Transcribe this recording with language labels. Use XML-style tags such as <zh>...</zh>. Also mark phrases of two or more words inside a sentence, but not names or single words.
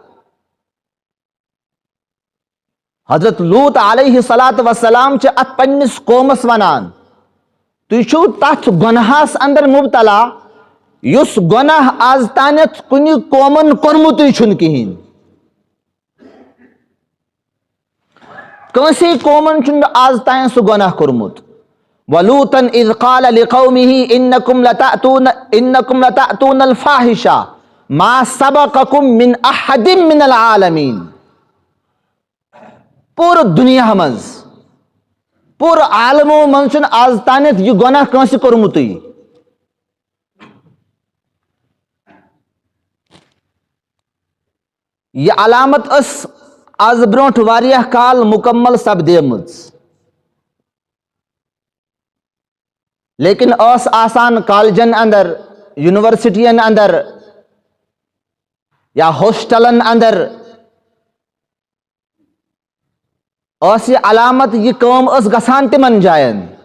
<ks>حضرت لوط علیہ الصلاۃ وسلام چھِ اتھ پننس قومس ونان تُہۍ چھِو تتھ گۄنہس اندر مبتلا یُس گۄناہ آز تانٮ۪تھ کُنہِ قومن کوٚرمُتٕے چھُنہٕ کِہیٖنۍ. کٲنٛسے قومن چھُنہٕ آز تام سُہ گۄناہ کوٚرمُت.</ks> <ar>وَلوٗطًا اِذ قال لقومه انکم لتأتون الفاحشہ ما سبقکم من احد من العالمین.</ar> <ks>پوٗرٕ دُنیا منٛز، پوٗرٕ عالمو منٛز چھُنہٕ آز تانٮ۪تھ یہِ گۄناہ کٲنٛسہِ کوٚرمُتٕے. یہ علامت ٲس آز برونٛٹھ واریاہ کال مکمل سپدیمٕژ، لیکن ٲس آسان کالجن اندر، یونیورسٹین اندر یا ہاسٹلن اندر ٲس یہ علامت، یہ کٲم ٲس گژھان تمن جاین.</ks>